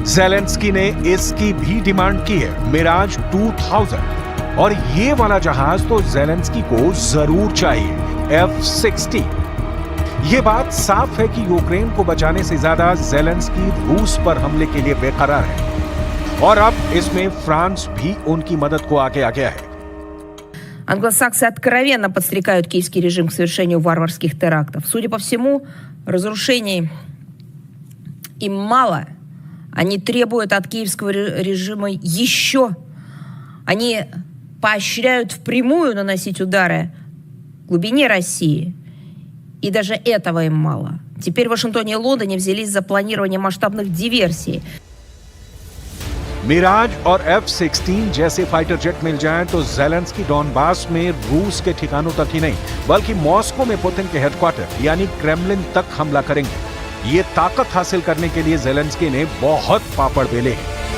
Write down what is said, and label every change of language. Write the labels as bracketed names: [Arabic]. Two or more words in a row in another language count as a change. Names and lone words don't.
[Hindi] ज़ेलेंस्की ने इसकी भी डिमांड की है, मिराज 2000, और ये वाला जहाज तो ज़ेलेंस्की को जरूर चाहिए, F-16। यह बात साफ है कि यूक्रेन को बचाने से ज्यादा ज़ेलेंस्की रूस पर हमले के लिए बेकरार है और अब इसमें फ्रांस भी उनकी मदद को आगे आ गया है। [Russian] Англосаксы откровенно подстрекают киевский режим к совершению варварских терактов. Судя по всему, разрушений им мало. Они требуют от киевского режима еще. Они поощряют впрямую наносить удары в глубине России. И даже этого им мало. Теперь в Вашингтоне и Лондоне взялись за планирование масштабных диверсий. [Hindi] मिराज और F-16 जैसे [English] fighter jet [Hindi] मिल जाएं तो ज़ेलेंस्की डॉनबास में रूस के ठिकानों तक ही नहीं बल्कि मॉस्को में पुतिन के हेडक्वार्टर यानी क्रेमलिन तक हमला करेंगे। ये ताकत हासिल करने के लिए ज़ेलेंस्की ने बहुत पापड़ बेले हैं।